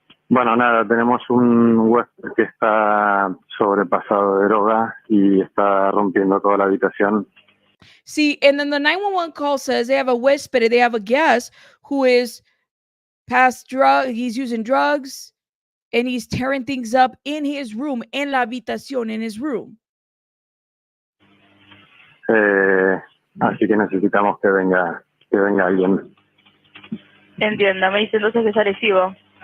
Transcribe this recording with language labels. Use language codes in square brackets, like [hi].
[es] Bueno, nada, tenemos un huésped que está sobrepasado de droga y está rompiendo toda la habitación. [en] See, and then the 911 call says they have a huésped, they have a guest who is past drug, he's using drugs, and he's tearing things up in his room, [es] en la habitación, [en] in his room. [es] Así que necesitamos que venga alguien. Entiendo, me dice entonces que es agresivo.